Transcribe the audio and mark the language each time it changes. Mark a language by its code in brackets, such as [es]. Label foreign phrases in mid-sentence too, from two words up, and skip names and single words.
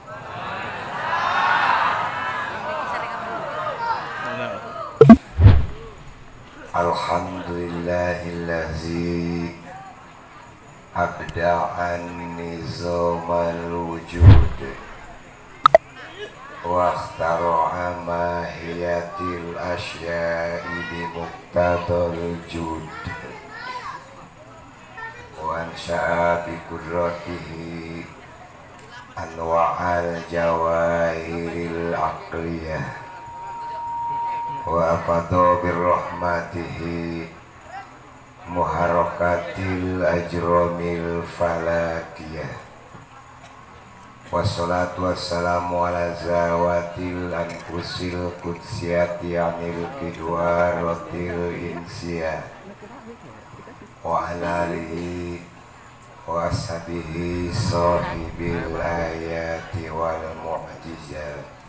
[ar] الحمد لله الذي أبدع نظام الوجود واخترع ماهيات الأشياء بمقتضى الجود وأنشأ بقدرته أنواع الجواهر العقلية وأفاض برحمته محركات الأجرام الفلكية. والصلاة والسلام على ذوات الأنفس القدسية عن الكدورات الإنسية وعلى آله وأصحابه صاحب الآيات والمعجزات.